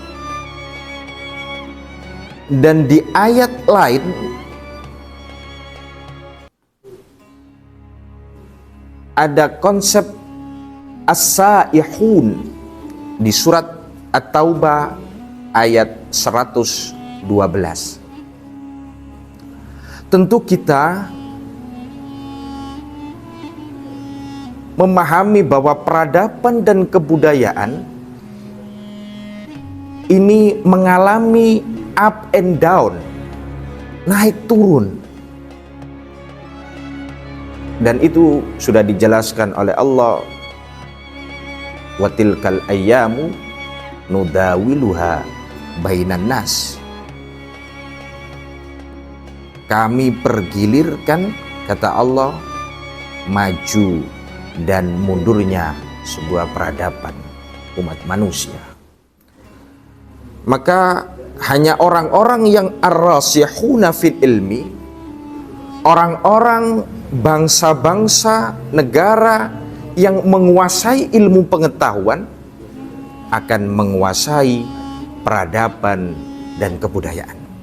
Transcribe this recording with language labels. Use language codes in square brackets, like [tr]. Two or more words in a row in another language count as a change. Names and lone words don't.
[id] Dan di ayat lain ada konsep as-saihun di surat At-Taubah ayat 112. Tentu kita memahami bahwa peradaban dan kebudayaan ini mengalami [en] up and down, [id] naik turun. Dan itu sudah dijelaskan oleh Allah, [ar] وتلك الأيام نداولها بين الناس. [id] Kami pergilirkan, kata Allah, maju dan mundurnya sebuah peradaban umat manusia. Maka hanya orang-orang yang [ar] الراسخون في العلم, [id] orang-orang bangsa-bangsa negara yang menguasai ilmu pengetahuan akan menguasai peradaban dan kebudayaan.